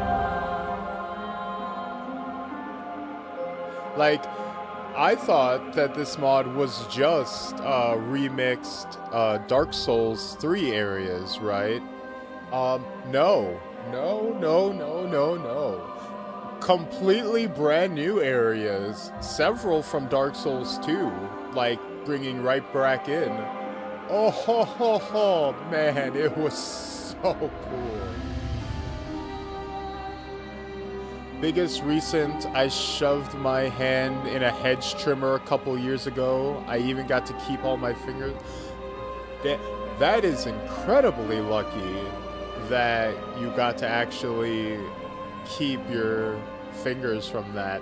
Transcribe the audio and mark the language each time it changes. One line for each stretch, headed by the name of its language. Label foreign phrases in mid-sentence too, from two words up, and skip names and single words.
English: Like, I thought that this mod was just remixed Dark Souls 3 areas, right? No. No, no, no, no, no. Completely brand new areas. Several from Dark Souls 2, like bringing right back in. Oh, ho, ho, ho, man, it was so cool. Biggest recent, I shoved my hand in a hedge trimmer a couple years ago. I even got to keep all my fingers. That is incredibly lucky that you got to actually keep your fingers from that.